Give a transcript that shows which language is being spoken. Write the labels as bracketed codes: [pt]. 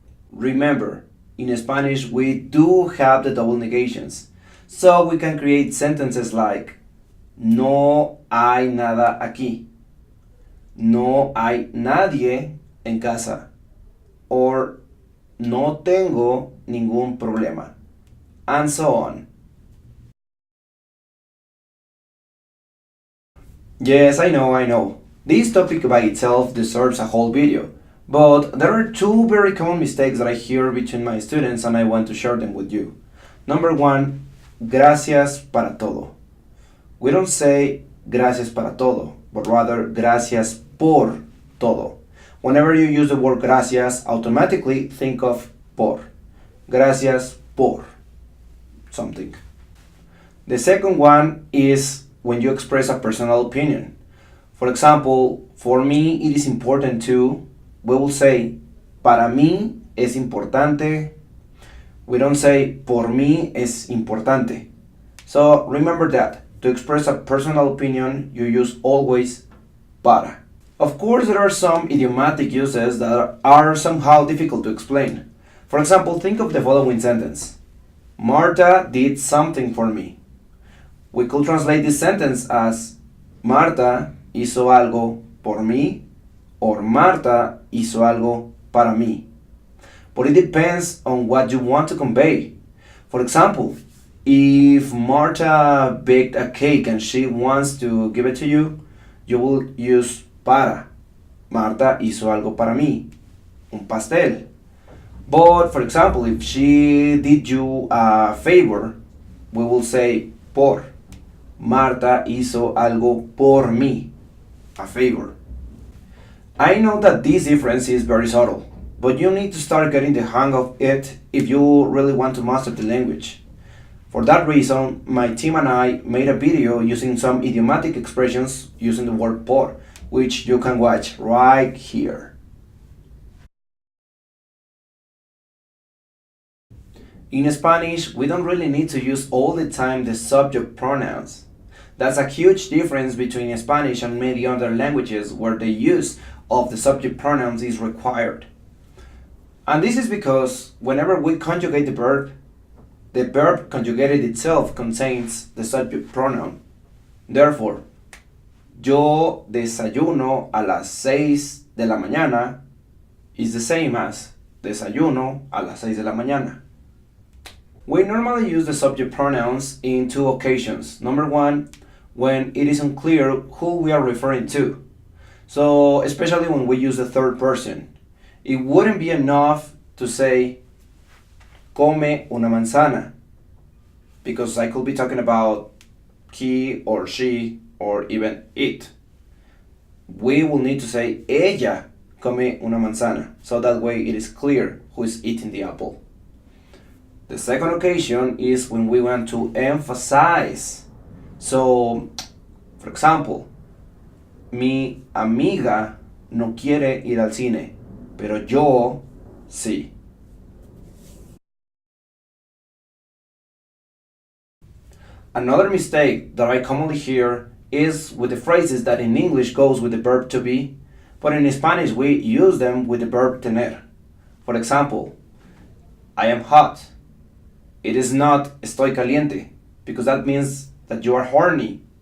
[en] Remember, in Spanish we do have the double negations, so we can create sentences like [es] no hay nada aquí, no hay nadie en casa, [en] or [es] no tengo ningún problema, [en] and so on. Yes, I know. This topic by itself deserves a whole video, but there are 2 very common mistakes that I hear between my students and I want to share them with you. Number 1, [es] gracias para todo. [en] We don't say [es] gracias para todo, [en] but rather [es] gracias por todo. [en] Whenever you use the word gracias, automatically think of por. [es] Gracias por something. [en] The second one is when you express a personal opinion. For example, for me it is important to, we will say, [es] para mí es importante. [en] We don't say, [es] por mí es importante. [en] So remember that. To express a personal opinion, you use always para. Of course, there are some idiomatic uses that are somehow difficult to explain. For example, think of the following sentence: Marta did something for me. We could translate this sentence as [es] Marta hizo algo por mí or Marta hizo algo para mí. [en] But it depends on what you want to convey. For example, if Marta baked a cake and she wants to give it to you, you will use para. [es] Marta hizo algo para mí, un pastel. [en] But for example, if she did you a favor, we will say por. [es] Marta hizo algo por mí, a favor. [en] I know that this difference is very subtle, but you need to start getting the hang of it if you really want to master the language. For that reason, my team and I made a video using some idiomatic expressions using the word por, which you can watch right here. In Spanish, we don't really need to use all the time the subject pronouns. That's a huge difference between Spanish and many other languages where the use of the subject pronouns is required. And this is because whenever we conjugate the verb conjugated itself contains the subject pronoun. Therefore, [es] yo desayuno a las 6 de la mañana [en] is the same as [es] desayuno a las 6 de la mañana. [en] We normally use the subject pronouns in two occasions. Number one, when it is unclear who we are referring to. So, especially when we use the third person. It wouldn't be enough to say [es] come una manzana, [en] because I could be talking about he or she or even it. We will need to say [es] ella come una manzana, [en] so that way it is clear who is eating the apple. The second occasion is when we want to emphasize. So, for example, [es] mi amiga no quiere ir al cine, pero yo sí. [en] Another mistake that I commonly hear is with the phrases that in English goes with the verb to be, but in Spanish we use them with the verb tener. For example, I am hot. It is not [es] estoy caliente, [en] because that means that you are horny.